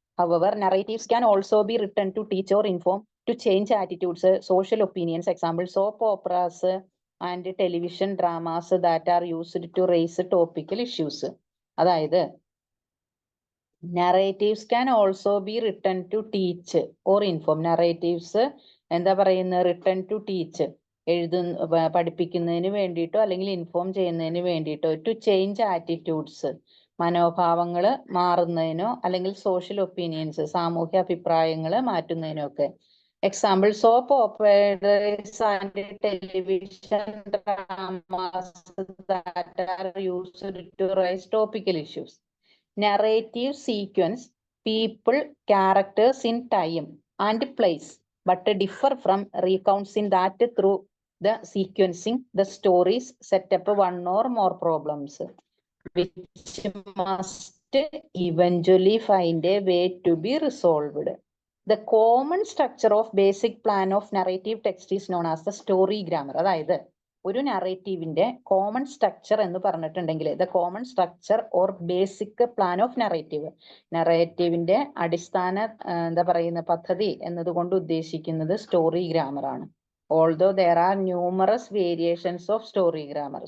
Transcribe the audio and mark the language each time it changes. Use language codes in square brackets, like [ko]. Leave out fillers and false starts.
[en] However, narratives can also be written to teach or inform, to change attitudes, social opinions. Example, soap operas and television dramas that are used to raise topical issues. അതായത് narratives can also be written to teach or inform. [ml] Narratives എന്താ പറയുന്നത്? [en] written to teach, [ml] പഠിപ്പിക്കുന്നതിന് വേണ്ടിയിട്ടോ അല്ലെങ്കിൽ inform ചെയ്യുന്നതിന് വേണ്ടിയിട്ടോ, [en] to change attitudes, [ml] മനോഭാവങ്ങൾ മാറുന്നതിനോ, അല്ലെങ്കിൽ social opinions, സാമൂഹ്യ അഭിപ്രായങ്ങൾ മാറ്റുന്നതിനോ ഒക്കെ. [en] Example, soap operas and television dramas that are used to raise topical issues. Narrative sequence people, characters in time and place, but differ from recounts in that through the sequencing the stories set up one or more problems which must eventually find a way to be resolved. The common structure of basic plan of narrative text is known as the story grammar. [ml] അതായത് ഒരു നറേറ്റീവിന്റെ common structure എന്ന് പറഞ്ഞിട്ടുണ്ടെങ്കിൽ [en] the common structure or basic plan of narrative, [ml] നറേറ്റീവിന്റെ അടിസ്ഥാന എന്താ പറയുന്ന പദ്ധതി എന്നതുകൊണ്ട് ഉദ്ദേശിക്കുന്നത് സ്റ്റോറി ഗ്രാമർ ആണ്. [en] Although there are numerous variations of story grammar.